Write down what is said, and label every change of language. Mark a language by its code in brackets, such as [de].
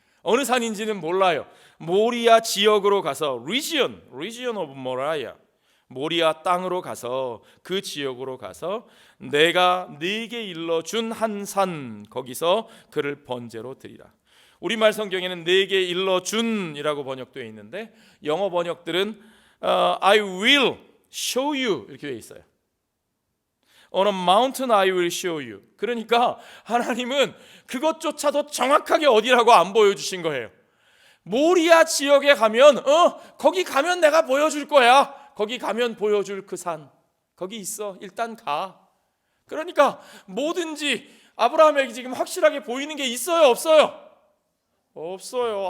[ko] 어느 산인지는 몰라요. 모리아 지역으로 가서 [en] region of Moriah, [ko] 모리아 땅으로 가서 그 지역으로 가서 내가 네게 일러준 한 산 거기서 그를 번제로 드리라. 우리말 성경에는 네게 일러준이라고 번역되어 있는데 영어 번역들은 [en] I will show you [ko] 이렇게 되어 있어요. [en] On a mountain I will show you. [ko] 그러니까 하나님은 그것조차도 정확하게 어디라고 안 보여주신 거예요. 모리아 지역에 가면 거기 가면 내가 보여줄 거야. 거기 가면 보여줄 그 산 거기 있어. 일단 가. 그러니까 뭐든지 아브라함에게 지금 확실하게 보이는 게 있어요, 없어요? 없어요.